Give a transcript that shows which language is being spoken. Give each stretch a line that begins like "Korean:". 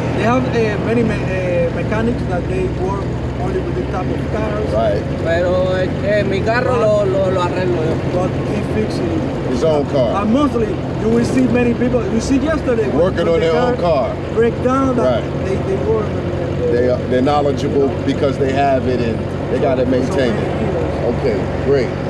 English: They have many mechanics that they work only with this type of cars. Right.
Spanish: Pero mi carro lo arreglo yo.
English: But he fixes His own car. And mostly you will see many people. You see yesterday Working on their own car. Break down. That Right. They work. They're knowledgeable because they have it and they got to maintain it. Okay, great.